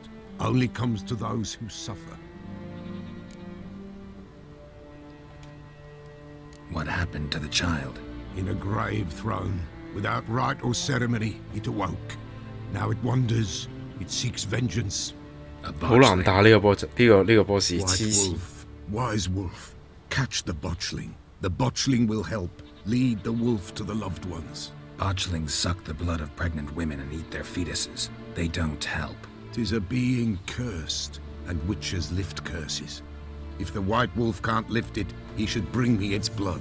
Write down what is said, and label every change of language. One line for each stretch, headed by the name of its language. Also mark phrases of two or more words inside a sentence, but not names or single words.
English: Only comes to those who suffer. What happened to the child? In a grave thrown, without rite or ceremony, it awoke. Now it wanders. It seeks vengeance. A
Cantonese: 好難
English: botchling.
Cantonese: 打呢個波呢個 boss，
English: White
Cantonese: 黐線。
English: wolf, wise wolf, catch the botchling. The botchling will help. Lead the wolf to the loved ones. Botchlings suck the blood of pregnant women and eat their fetuses. They don't help. 'Tis a being cursed, and witches lift curses. If the white wolf can't lift it, he should bring me its blood.